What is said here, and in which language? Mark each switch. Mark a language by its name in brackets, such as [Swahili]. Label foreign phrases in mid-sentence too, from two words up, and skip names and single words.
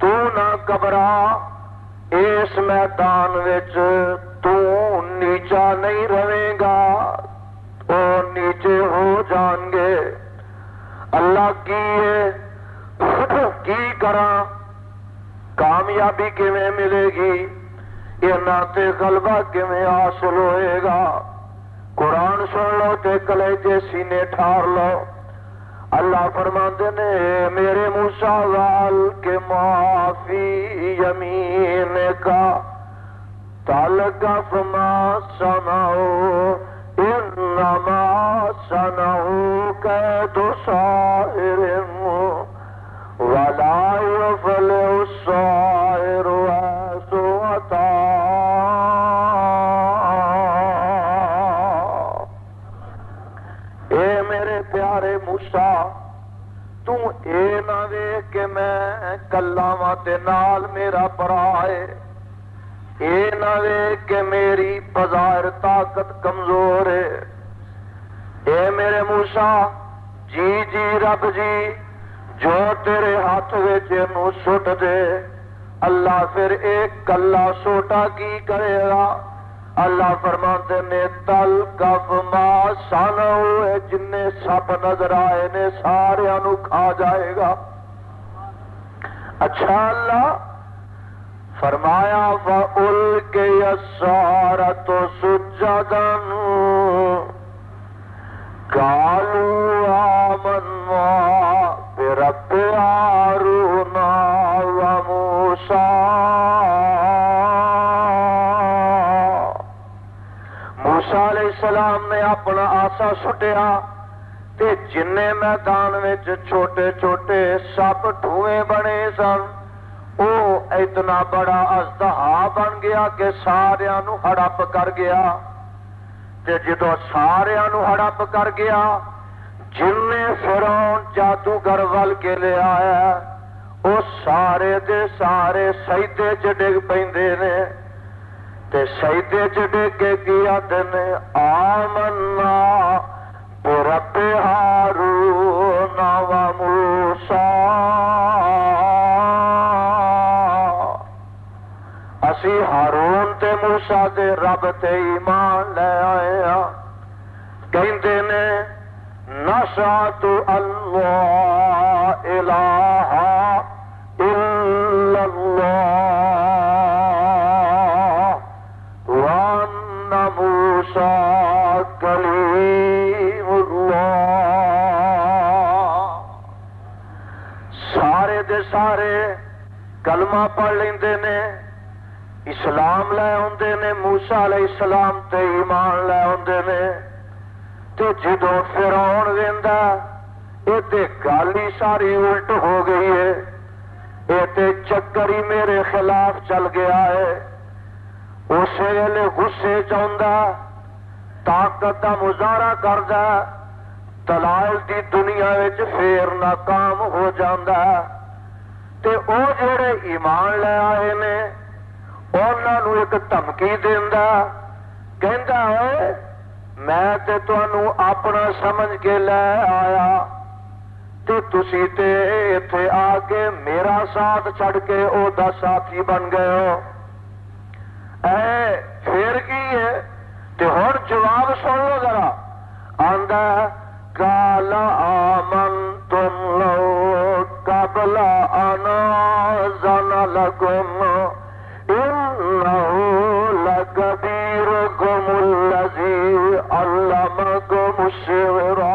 [Punjabi] نہ گھبرا، اس میدان وچ تو نیچا نہیں رہے گا، وہ نیچے ہو جان گے۔ اللہ کی کراں، کامیابی کیویں ملے گی، انہاں تے غلبہ کیویں حاصل ہوئے گا؟ قرآن سن لو تے کلیجے سینے ٹھار لو۔ اللہ فرماندے نے میرے موسیٰ وال کے [Arabic] معافی یمین کا تلقف ما صنعوا انما صنعوا کید ساحر ولا یفلح الساحر حیث اتى۔ [Punjabi] اے میرے پیارے موسیٰ، تو اے نہ ویکھ کہ میں کلا واں تے نال میرا بھرا ہے، اے نہ ویکھ کہ میری بظاہر طاقت کمزور ہے۔ اے میرے موسیٰ، جی رب جی، جو تیرے ہاتھ وچ نو سٹ دے، اللہ پھر ایک کلا سوٹا کی کرے گا؟ اللہ فرماتے نے [Arabic] تلقف ما صنعوا، [Punjabi] جن سب نظر آئے نے سارے نو کھا جائے گا۔ اچھا اللہ فرمایا [Arabic] فَأُلْقِيَ السَّحَرَةُ سُجَّدًا قَالُوا آمَنَّا بِرَبِّ هَارُونَ وَمُوسَىٰ۔ [Punjabi] موسیٰ علیہ السلام نے اپنا آسا سٹیا تے جنے میدان وچ چھوٹے چھوٹے سپ ٹھوئے بنے سن، او اتنا بڑا اژدہا بن گیا کہ ساریاں نو ہڑپ کر گیا۔ تے جدو ساریاں نو ہڑپ کر گیا، جن فرعون جادوگر ول کے لے آیا، او سارے دے سارے سجدے چ ڈگ پیندے نے، تے سجدے چ ڈگ کے کیا نے [Arabic] آمنا برب ہارون و موسیٰ، [Punjabi] اسی ہارون تے موسیٰ دے رب تے ایمان لے آئے ہاں۔ کہندے نے [Arabic] نشہد اللہ الہ الا اللہ وان موسیٰ کلیم اللہ۔ [Punjabi] سارے دے سارے کلمہ پڑھ لیندے نے، اسلام لے آندے نے، موسیٰ علیہ السلام تے ایمان لے آندے نے۔ تے جدو فرعون ویندا اے تے گل ہی ساری الٹ ہو گئی ہے، اے تے چکر ہی میرے خلاف چل گیا ہے۔ اس ویلے غصے چاہندا، طاقت دا مظاہرہ کردا، دلائل دی دنیا وچ پھر ناکام ہو جاندا۔ تے او جڑے ایمان لے آئے نے انہاں نو ایک دھمکی دیندا، کہندا اے میں تے تانوں اپنا سمجھ کے لے آیا تے تسی تے ایتھے آ کے میرا ساتھ چھڑ کے او دا ساتھی بن گئے ہو، اے پھر کی ہے؟ تے ہن جواب سن لو ذرا، آندا [Arabic] قال آمنتم لو قبل ان آذن لکم انه لکبیرکم الذی علمکم السحر